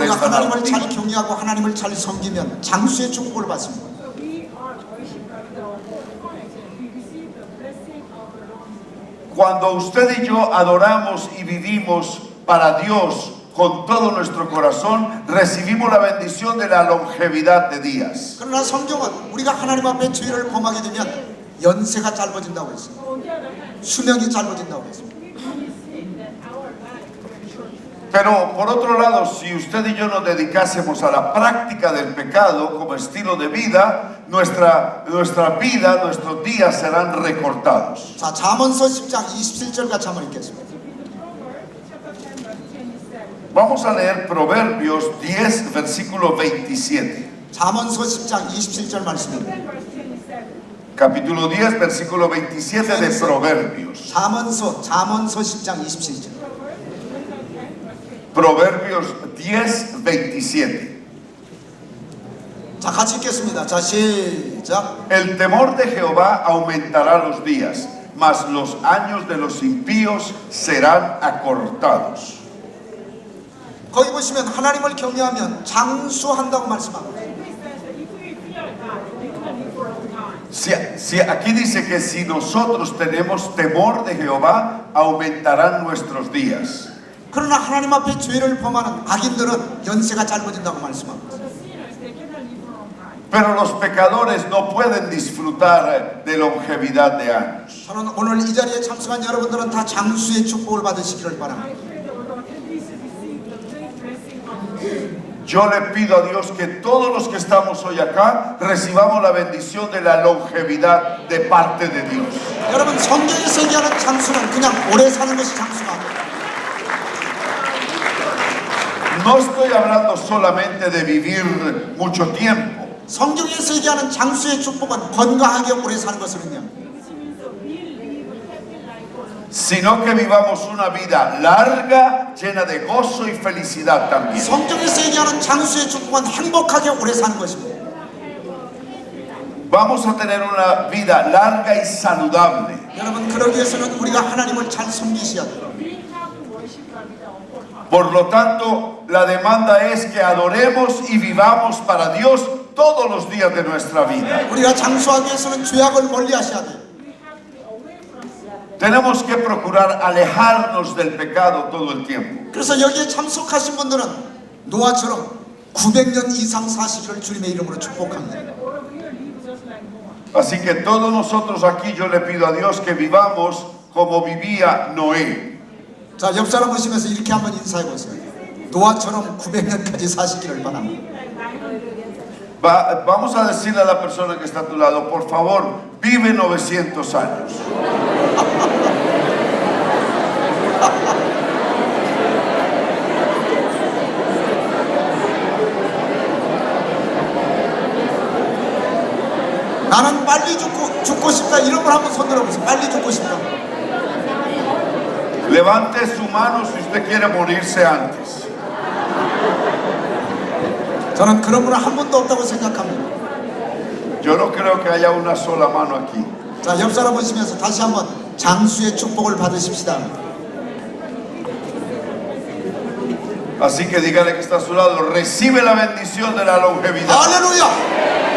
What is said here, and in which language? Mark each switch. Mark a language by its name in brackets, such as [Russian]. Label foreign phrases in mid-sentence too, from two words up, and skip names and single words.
[Korean] 우리가 esta 하나님을 잘 narrativa. 경외하고 하나님을 잘 섬기면 장수의 축복을 받습니다. [English] So we are worship God with our whole heart and we receive the blessing of the Lord. [Spanish] Cuando usted y yo adoramos y vivimos para Dios con todo nuestro corazón, recibimos la bendición de la longevidad de días. [Korean] 그러나 성경은 우리가 하나님 앞에 죄를 범하게 되면 연세가 짧아진다고 했어요. [English] On the other hand, [Korean] 수명이 짧아진다고 했습니다. [English] we really see that our life is very short. [Spanish] Pero por otro lado, si usted y yo nos dedicásemos a la práctica del pecado como estilo de vida, nuestra vida, nuestros días serán recortados. [Korean] 자, 잠언서 10장 27절 같이 한번 읽겠습니다. [English] Chapter 10, verse 27. [Spanish] Vamos a leer Proverbios 10, versículo 27. [Korean] 잠언서 10장 27절 말씀입니다. [English] 10, verse 27. [Spanish] Capítulo 10, versículo 27 de Proverbios. [Korean] 잠언서 10장 27절. [Spanish] Proverbios 10, 27. [Korean] 자, 같이 읽겠습니다. 자, 시작. [Spanish] El temor de Jehová aumentará los días, mas los años de los impíos serán acortados. [Korean] 거기 보시면 하나님을 경외하면 장수한다고 말씀합니다. [English] It says that if we fear God, we can live for a long time. [Spanish] Si aquí dice que si nosotros tenemos temor de Jehová, aumentarán nuestros días. [Korean] 그러나 하나님 앞에 죄를 범하는 악인들은 연세가 짧아진다고 말씀합니다. [English] The sinners, they cannot live for a long time. [Spanish] Pero los pecadores no pueden disfrutar de longevidad de años. [Korean] 저는 오늘 이 자리에 참석한 여러분들은 다 장수의 축복을 받으시기를 I 바랍니다. [English] pray that we're going to receive the great blessing of the Lord. [Spanish] Yo le pido a Dios que todos los que estamos hoy acá recibamos la bendición de la longevidad de parte de Dios. [Korean] 여러분 성경에서 얘기하는 장수는 그냥 오래 사는 것이 장수가 아니에요. [Spanish] No estoy hablando solamente de vivir mucho tiempo, [Korean] 성경에서 얘기하는 장수의 축복은 건강하게 오래 사는 것을 의미합니다. [English] Which means that we live a happy life for a long time. [Spanish] sino que vivamos una vida larga, llena de gozo y felicidad también. [Korean] 성경에서 얘기하는 장수의 축복은 행복하게 오래 사는 것입니다. [Spanish] Vamos a tener una vida larga y saludable. [Korean] 여러분 그러기 위해서는 우리가 하나님을 잘 섬기셔야 돼요. [English] We have to worship God with our whole heart. [Spanish] Por lo tanto, la demanda es que adoremos y vivamos para Dios todos los días de nuestra vida. [Korean] 우리가 장수하기 위해서는 죄악을 멀리 하셔야 돼요. [English] We have to be away from sin. [Spanish] Tenemos que procurar alejarnos del pecado todo el tiempo. [Korean] 그래서 여기에 참석하신 분들은 노아처럼 900년 이상 사시기를 주님의 이름으로 축복합니다. [English] All of you live just like Noah. [Spanish] Así que todos nosotros aquí yo le pido a Dios que vivamos como vivía Noé. [Korean] 자, 옆 사람 보시면서 이렇게 한번 인사해 보세요. 노아처럼 900년까지 사시기를 바랍니다. [Spanish] Vamos a decirle a la persona que está a tu lado, por favor, vive 900 años. [Korean] 나는 빨리 죽고 싶다. 이런 걸 한번 손 들어보세요. 빨리 죽고 싶다. [Spanish] Levante su mano si usted quiere morirse antes. [Korean] 저는 그런 분은 한 분도 없다고 생각합니다. [Spanish] Yo no creo que haya una sola mano aquí. [Korean] 자, 옆 사람 보시면서 다시 한번 장수의 축복을 받으십시다. [Spanish] Así que dígale que está a su lado, recibe la bendición de la longevidad. [Korean] 할렐루야!